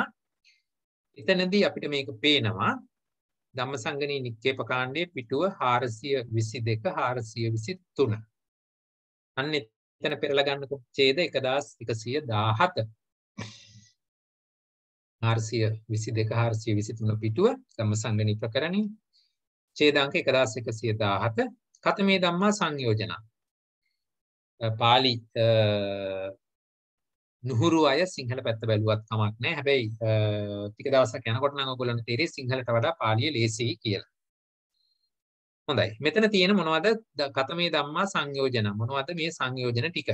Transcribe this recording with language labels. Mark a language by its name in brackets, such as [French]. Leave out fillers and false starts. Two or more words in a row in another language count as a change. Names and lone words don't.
[Sinhala] එතනදී අපිට මේක පේනවා ධම්මසංගණී නික්කේප කාණ්ඩයේ පිටුව 422 423. අන්න එතන පෙරලා ගන්නකො ඡේද 1117. 422 423 පිටුව ධම්මසංගණී ප්‍රකරණේ ඡේදාංක 1117 [Pali] කතමේ ධම්මා සංයෝජන [Sinhala] පාලි නුහුරු අය සිංහල පැත්ත බැලුවත් කමක් නැහැ. හැබැයි ටික දවසක් යනකොට නම් ඔයගොල්ලන්ට තේරෙයි සිංහලට වඩා පාලිය ලේසියි කියලා. හොඳයි. මෙතන තියෙන මොනවද [Pali] කතමේ ධම්මා සංයෝජන [Sinhala] මොනවද මේ සංයෝජන ටික?